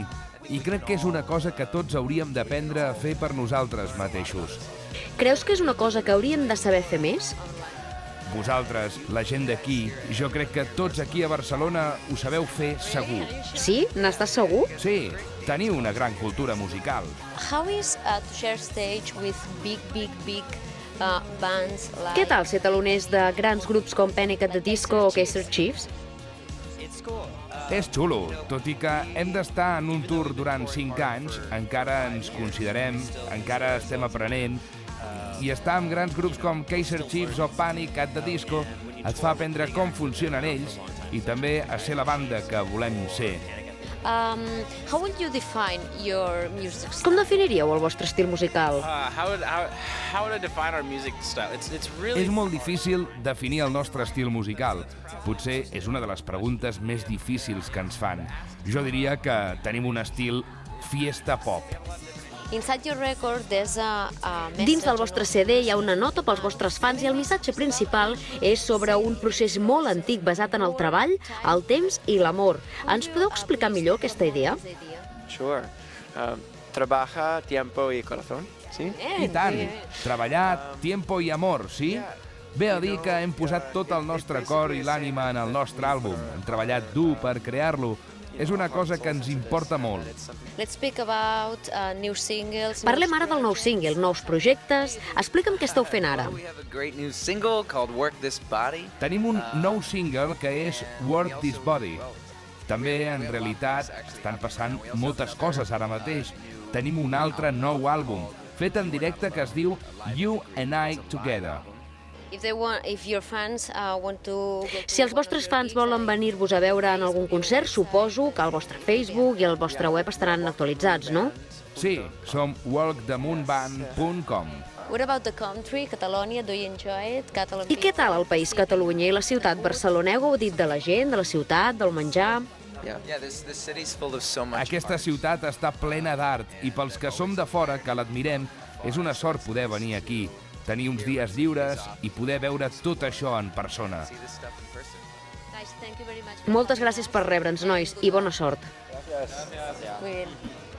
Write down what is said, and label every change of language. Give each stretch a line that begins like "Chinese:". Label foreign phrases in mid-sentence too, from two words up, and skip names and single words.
Catalan: I crec que és una cosa que tots hauríem d'aprendre a fer per nosaltres mateixos. Creus que és una cosa que hauríem de saber fer més? Vosaltres, la gent d'aquí, jo crec que tots aquí a Barcelona ho sabeu fer segur. Sí? N'estàs segur? Sí, teniu una gran cultura musical.
English: How is to share stage with big bands like...
Catalan: Què tal ser taloners de grans grups com Panic! At the Disco o Kaiser Chiefs? És xulo, tot i que hem d'estar en un tour durant 5 anys, encara ens considerem, encara estem aprenent, i estar amb grans grups com Kaiser Chiefs o Panic! At the Disco et fa aprendre com funcionen ells i també a ser la banda que volem ser.
English: How would you define your music style?
Catalan: Com definiríeu el vostre estil musical?
English: How would I define our music style? It's really...
Catalan: És molt difícil definir el nostre estil musical. Potser és una de les preguntes més difícils que ens fan. Jo diria que tenim un estil fiesta pop.
English: Inside your record, there's a message...
Catalan: Dins del vostre CD hi ha una nota pels vostres fans i el missatge principal és sobre un procés molt antic basat en el treball, el temps i l'amor. Ens podeu explicar millor aquesta idea?
English: Sure.
Spanish: Trabaja, tiempo y corazón, ¿sí?
Catalan: I tant! Treballar, tiempo i amor, sí? Ve a dir que hem posat tot el nostre cor i l'ànima en el nostre àlbum. Hem treballat dur per crear-lo. És una cosa que ens importa molt.
English: Let's speak about new singles.
Catalan: Parlem ara del nou single, nous projectes. Explica'm què esteu fent ara.
English: We have a great new single called Work This Body.
Catalan: Tenim un nou single que és Work This Body. També, en realitat, estan passant moltes coses ara mateix. Tenim un altre nou àlbum, fet en directe que es diu You and I Together.
English: If your fans want to...
Catalan: Si els vostres fans volen venir-vos a veure en algun concert, suposo que el vostre Facebook i el vostre web estaran actualitzats, no? Sí, som walkthemoonband.com.
English: What about the country, Catalonia? Do you enjoy it?
Catalan: I què tal el país Catalunya i la ciutat Barcelona? Heu gaudit de la gent, de la ciutat, del menjar?
English: This city's full of so much.
Catalan: Aquesta ciutat està plena d'art i pels que som de fora, que l'admirem, és una sort poder venir aquí, tenir uns dies lliures i poder veure tot això en persona.
English: Guys, thank you very much.
Catalan: Moltes gràcies per rebre'ns, nois, i bona sort.
Spanish: Muy bien.